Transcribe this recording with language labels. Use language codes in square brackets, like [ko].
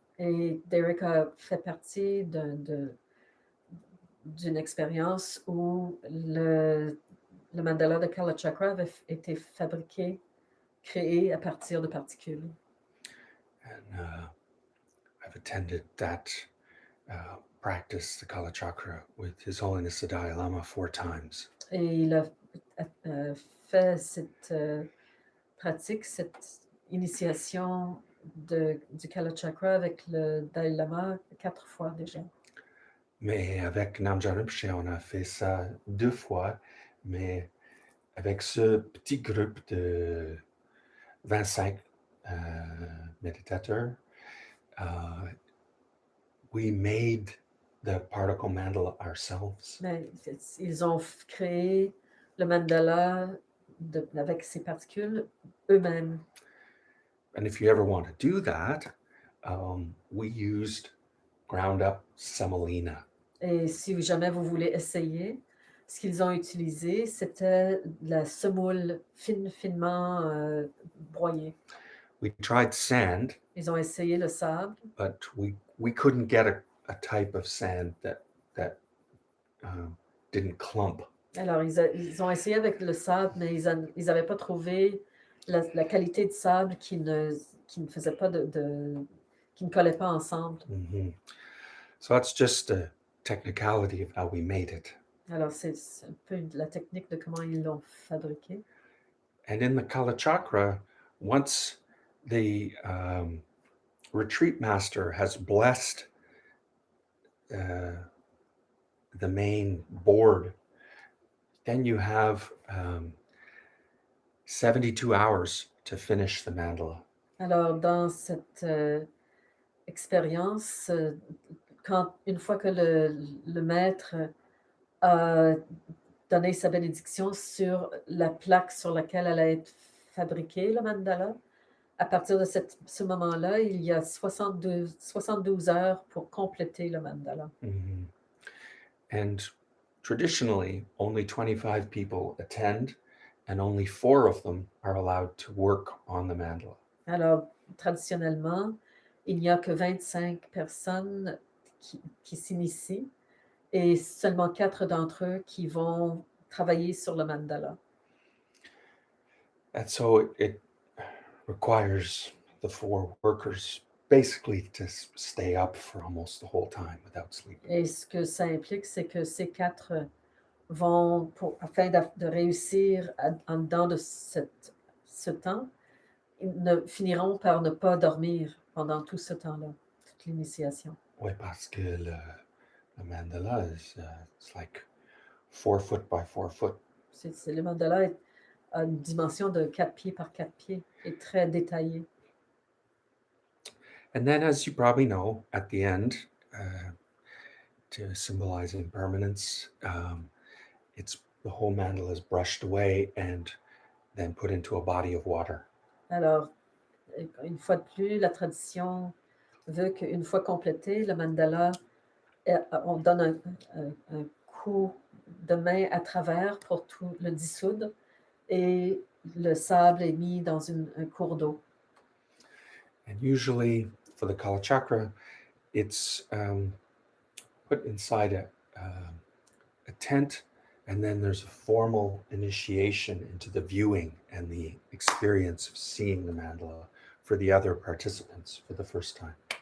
[fr] Et Derek a fait partie d'une expérience où le mandala de Kalachakra avait été créé à partir de particules. [en] And I've attended that practice, the Kalachakra, with His Holiness the Dalai Lama 4 times. [fr] Et il a fait cette pratique, cette initiation du Kalachakra avec le Dalai Lama 4 fois déjà. Mais avec Namja Rinpoche, on a fait ça 2 fois, mais avec ce petit groupe de 25 méditateurs, [en] we made the particle mandala ourselves. [fr] Mais ils ont créé le mandala avec ces particules eux-mêmes. [en] And if you ever want to do that, we used ground up semolina. [fr] Et si jamais vous voulez essayer, ce qu'ils ont utilisé, c'était la semoule finement broyée. [en] We tried sand, [fr] Ils ont essayé le sable, [en] but we couldn't get a type of sand that didn't clump. [fr] Alors ils ont essayé avec le sable, mais ils n'avaient pas trouvé la qualité de sable qui ne faisait pas qui ne collait pas ensemble. Mm-hmm. [en] So that's just a technicality of how we made it. [fr] Alors c'est un peu la technique de comment ils l'ont fabriqué. [en] And in the Kalachakra, once the retreat master has blessed the main board, then you have 72 hours to finish the mandala. [fr] Alors dans cette expérience, une fois que le maître a donné sa bénédiction sur la plaque sur laquelle allait être fabriqué le mandala, à partir de ce moment-là, il y a 72 heures pour compléter le mandala. Mm-hmm. [en] And traditionally, only 25 people attend, and only 4 of them are allowed to work on the mandala. [fr] Alors, traditionnellement, il n'y a que 25 personnes qui s'initient et seulement 4 d'entre eux qui vont travailler sur le mandala. [en] And so it requires the four workers basically to stay up for almost the whole time without sleeping. [fr] Et ce que ça implique, c'est que ces 4 vont afin de réussir en dedans de ce temps, ils ne finiront par ne pas dormir pendant tout ce temps-là, toute l'initiation. Oui, parce que le [en] mandala is it's like 4 foot by 4 foot. [fr] Le mandala a une dimension de 4 pieds par 4 pieds et très détaillé. [en] And then, as you probably know, at the end, to symbolize impermanence, it's the whole mandala is brushed away and then put into a body of water. [fr] Alors, une fois de plus, la tradition veut qu'une fois complété, le mandala, on donne un coup de main à travers pour tout le dissoudre et le sable est mis dans un cours d'eau. [en] And usually for the Kala Chakra, it's put inside a tent, and then there's a formal initiation into the viewing and the experience of seeing the mandala for the other participants for the first time.